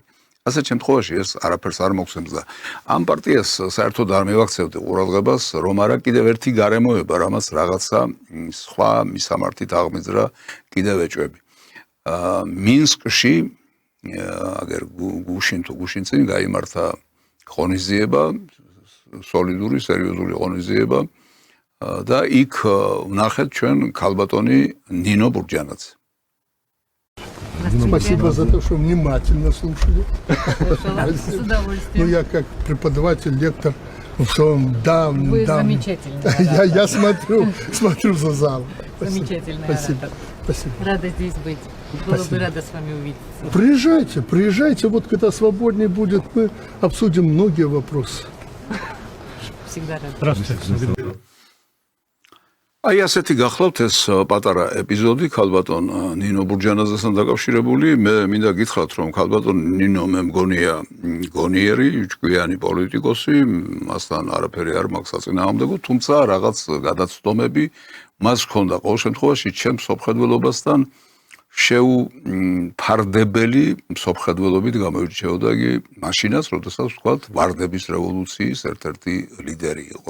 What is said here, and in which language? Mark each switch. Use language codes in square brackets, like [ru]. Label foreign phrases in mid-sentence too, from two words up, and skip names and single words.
[ka] ასეთ შემთხვევაში ეს არაფერს არ მოგცემს და ამ პარტიას საერთოდ არ მივაქცევდი ყურადღებას, რომ არა კიდევ ერთი გარემოება, რამაც რაღაცა სხვა მისამართით აღმიძრა კიდევ ეჭვები. მინსკში აგერ გუშინ თუ გუშინწინ გაიმართა ღონისძიება, სოლიდური, სერიოზული ღონისძიება და იქ ვნახეთ ჩვენ ქალბატონი ნინო ბურჯანაძე. [ru] Спасибо за то, что внимательно слушали. Ну, я как преподаватель, лектор, да. Вы замечательный. Я смотрю за залом. Замечательный. Спасибо. Рада здесь быть. Было бы рада с вами увидеться. Приезжайте, вот когда свободнее будет, мы обсудим многие вопросы. Всегда рада. Здравствуйте. [ka] აი ასეთი გახლავთ ეს პატარა ეპიზოდი ქალბატონ ნინო ბურჯანაძესთან დაკავშირებული. მე მინდა გითხრათ რომ ქალბატონ ნინო მე მგონია გონიერი, ჭკვიანი პოლიტიკოსი, მასთან არაფერი არ მაქვს საწინააღმდეგო, თუმცა რაღაც გადაცდომები მას ჰქონდა ყოველ შემთხვევაში ჩემს მსოფლმხედველობასთან შეუფარდებელი მსოფლმხედველობით გამოირჩეოდა იგი მაშინაც, როდესაც ვთქვათ ვარდების რევოლუციის ერთ-ერთი ლიდერი იყო.